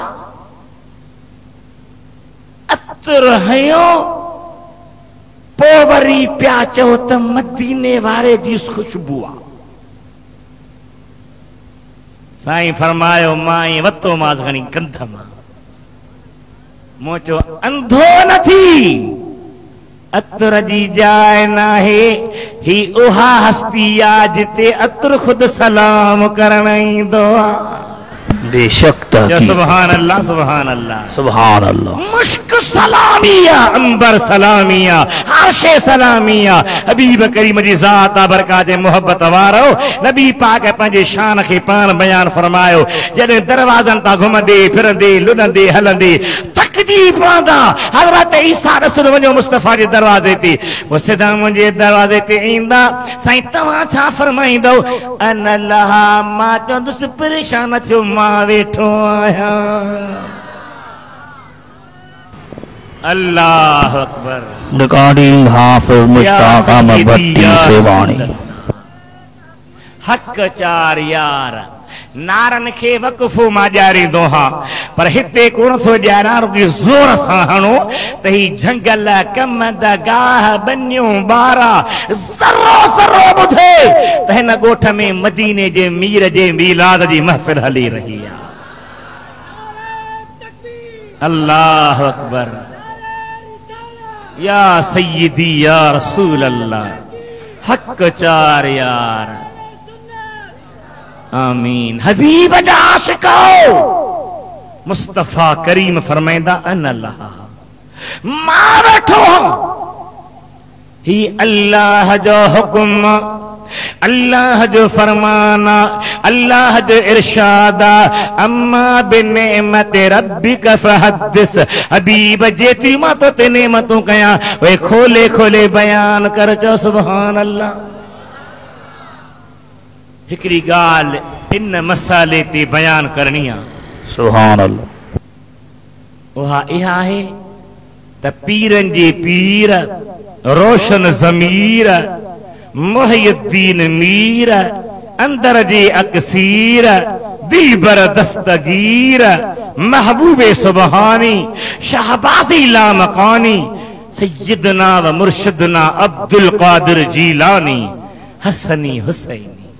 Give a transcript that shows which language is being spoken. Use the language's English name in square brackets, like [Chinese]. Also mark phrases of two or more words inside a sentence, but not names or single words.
[Sindhi] अतर हयो पोवरी प्या चो त मदीने वारे जी खुशबू आ साईं फरमायो माई वतो मां घणी गंध मां मो चो अंधो नथी अतर जी जाए नाहे ही उहा हस्ती आ जिते अतर खुद सलाम करण ईंदो आ बेशक [Arabic] سبحان الله سبحان الله سبحان الله [Sindhi] मुश्क सलामिया अंबर सलामिया आरशे सलामिया हबीब करीम जी ज़ात बरकत मोहब्बत वारो नबी पाक पंहिंजे शान खे पाण बयान फरमायो जॾहिं दरवाज़नि तां घुमंदे फिरंदे लुॾंदे हलंदे थकिजी पवंदा हज़रत ईसा रसूल वञो मुस्तफ़ा जे दरवाज़े ते वो सिधा मुंहिंजे दरवाज़े ते ईंदा साईं तव्हां छा फरमाईंदो अन लहा मां चवंदुसि परेशान थियो मां वेठो आहियां [Arabic] الله أكبر [Sindhi] रिकॉर्डिंग हाफिज मुश्ताक अहमद भट्टी सेवाणी हक चार यार नारन के वक़फ़ो मां ॾियारींदो हा पर हिते कोन थो ॾियारां रुॻी ज़ोर सां हणो त ही झंगल कमंद गाह बनियूं ॿारा ज़रो ज़रो ॿुधे त हिन ॻोठ में मदीने जे मीर जे मीलाद जी महफ़िल हली रही आहे [Arabic] الله أكبر. يا سيدي يا رسول الله, [Sindhi] हक चार यार। आमीन। हबीब जा आशिको मुस्तफा करीम फरमाइंदा अन अल्लाह, मां बैठो ही अल्लाह जो हुक्म, अल्लाह जो फरमाना, अल्लाह जो इरशादा। [Arabic] أما بنعمة ربك فحدث. [Sindhi] हबीब जेती मां तो ते नेमतूं कया वे खोले खोले बयान कर चो [Arabic] سبحان الله. [Sindhi] हिकड़ी गाल इन मसाले ते बयान करनी आ [Arabic] سبحان الله. [Sindhi] उहा इहा है त पीरन जे पीर रोशन ज़मीर मुहय्यद्दीन मीर अंदर जे अक्सीर दिलबर दस्तगीर महबूबे सुबहानी शहबाजी लामकानी [Arabic] سيدنا ومرشدنا [Sindhi] अब्दुल कादिर जीलानी हसनी हुसैनी।